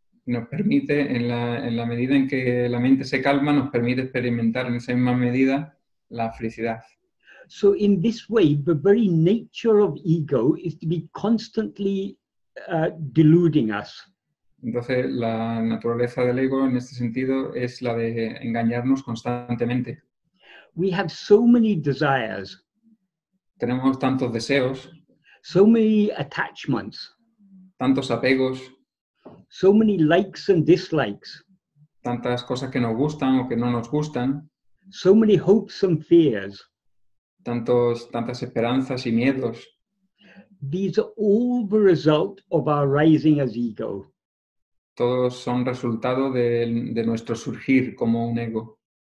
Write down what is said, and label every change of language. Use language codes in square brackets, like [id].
[es] Nos permite, en la medida en que la mente se calma, nos permite experimentar en esa misma medida la felicidad. [en] So in this way, the very nature of ego is to be constantly deluding us. [es] Entonces, la naturaleza del ego en este sentido es la de engañarnos constantemente. [en] We have so many desires. [es] Tenemos tantos deseos. [en] So many attachments. [es] Tantos apegos. [en] So many likes and dislikes. [es] Tantas cosas que nos gustan o que no nos gustan. [en] So many hopes and fears. [es] Tantas esperanzas y miedos. [en] These are all the result of our rising as ego. [es] Todos son resultado de nuestro surgir como un ego.